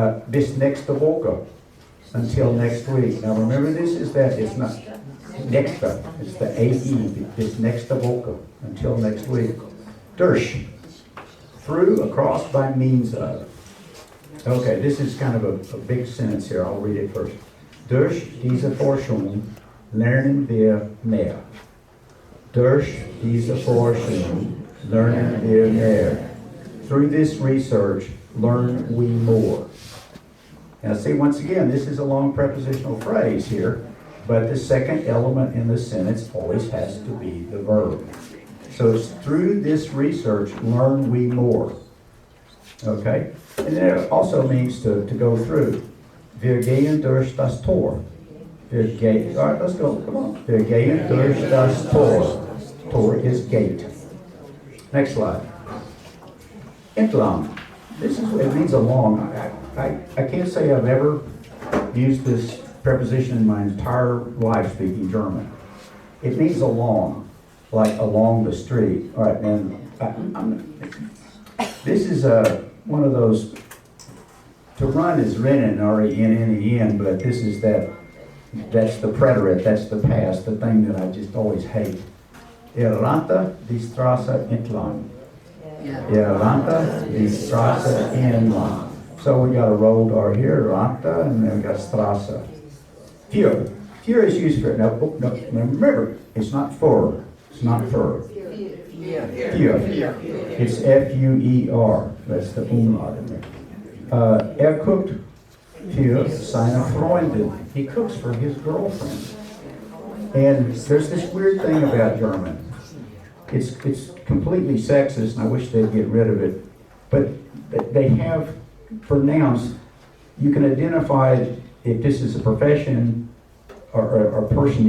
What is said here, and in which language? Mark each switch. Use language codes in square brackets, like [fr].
[de] Bis nächste Woche. [en] Until next week. Now remember, it's not nächste. It's the AE. [de] Bis nächste Woche. [en] Until next week. Durch. Through, across, by means of. Okay, this is kind of a big sentence here. I'll read it first. [de] Durch diese Forschung lernen wir mehr. Durch diese Forschung lernen wir mehr. [en] Through this research, learn we more. Now see, once again, this is a long prepositional phrase here, but the second element in the sentence always has to be the verb. So it's through this research, learn we more. Okay? And then it also means to go through. [de] Wir gehen durch das Tor. [en] All right, let's go. Come on. [de] Wir gehen durch das Tor. Tor [en] is gate. Next slide. [de] Entlang. [en] It means along. I can't say I've ever used this preposition in my entire life speaking German. It means along, like along the street. All right, and this is one of those. To run is rennen, R-E-N-N-E-N, but this is that's the preterite, that's the past, the thing that I just always hate. [de] Rannte die Straße entlang. Rannte die Straße entlang. [en] So we got a rolled R here, rannte, and then we got Straße. Für. Für is used for, no, remember, it's not for, it's not for. Für. It's F-U-E-R, that's the umlaut in there. [de] Kocht für seine Freundin. [en] He cooks for his girlfriend. And there's this weird thing about German. It's completely sexist, and I wish they'd get rid of it. But they have, for nouns, you can identify if this is a profession or a person.